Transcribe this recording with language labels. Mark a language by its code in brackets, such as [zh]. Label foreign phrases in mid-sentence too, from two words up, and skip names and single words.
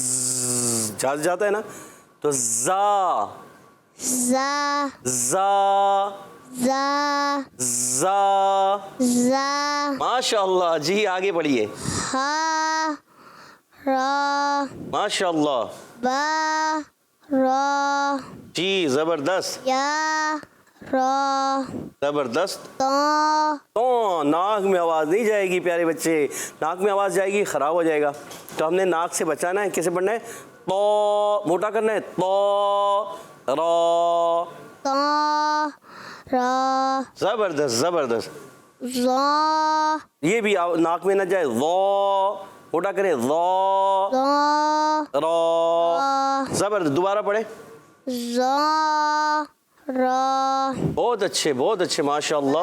[ur] جہاز جاتا ہے نا، تو زا، زا، زا، زا، زا، زا، ماشاءاللہ۔ جی آگے بڑھیے۔ حا، را، ماشاءاللہ، با، را، جی زبردست، یا، را، زبردست۔ تا، تو ناک میں آواز نہیں جائے گی پیارے بچے، ناک میں آواز جائے گی خراب ہو جائے گا، تو ہم نے ناک سے بچانا ہے۔ کیسے پڑھنا ہے؟ تو موٹا کرنا ہے، تو، را، تا، را، زبردست زبردست۔ زا، یہ بھی ناک میں نہ جائے، ضا موٹا کریں، ضا، را، را، زبردست۔ دوبارہ پڑھیں۔ زا، را، بہت اچھے ماشاءاللہ۔